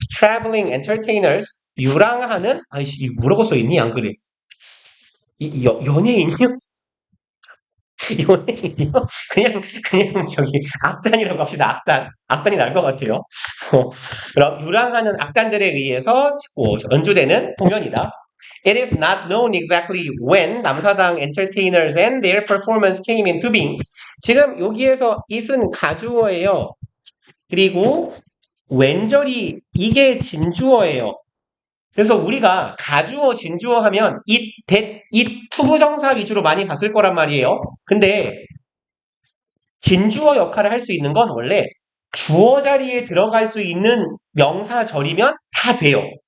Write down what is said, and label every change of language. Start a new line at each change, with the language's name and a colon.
English: Traveling entertainers
Korean: 유랑하는 아이씨 뭐라고 써 있니? 안 그래? 연예인이요? 연예인이요? 그냥 저기 악단이라고 합시다. 악단이 날 것 같아요. 그럼 유랑하는 악단들에 의해서 연주되는 공연이다.
English: It is not known exactly when 남사당 entertainers and their performance came into being.
Korean: 지금 여기에서 it은 가주어예요. 그리고 왼절이 이게 진주어예요. 그래서 우리가 가주어, 진주어 하면 it, that, it 투부정사 위주로 많이 봤을 거란 말이에요. 근데 진주어 역할을 할 수 있는 건 원래 주어 자리에 들어갈 수 있는 명사절이면 다 돼요.